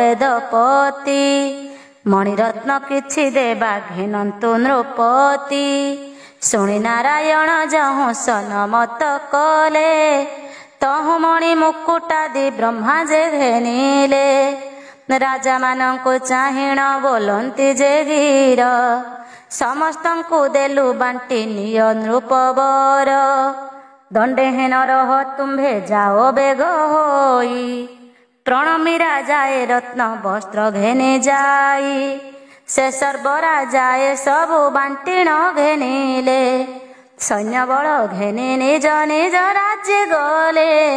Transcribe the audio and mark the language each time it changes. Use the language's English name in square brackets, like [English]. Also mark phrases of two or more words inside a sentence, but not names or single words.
[Odia] ବେଦପତି ମଣିରତ୍ନ କିଛି ଦେବା ଘେନନ୍ତୁ ନୃପତି ଶୁଣି ନାରାୟଣ ଯହୁଁ ସନମତ କଲେ ତହୁଁ ମଣି ମୁକୁଟାଦି ବ୍ରହ୍ମା ଯେ ଘେନିଲେ ରାଜା ମାନଙ୍କୁ ଚାହିଁଣ ବୋଲନ୍ତି ଯେ ବୀର ସମସ୍ତଙ୍କୁ ଦେଲୁ ବାଣ୍ଟି ନିଅ ନୃପବର ଦଣ୍ଡେହୀନ ରହ ତୁମ୍ଭେ ଯାଅ ବେଗ ହୋଇ ପ୍ରଣମି ରାଜାଏ ରତ୍ନ ବସ୍ତ୍ର ଘେନି ଯାଇ ସେ ସର୍ବରାଜାଏ ସବୁ ବାଣ୍ଟିଣ ଘେନିଲେ ସୈନ୍ୟ ବଳ ଘେନି ନିଜ ନିଜ ରାଜ୍ୟ ଗଲେ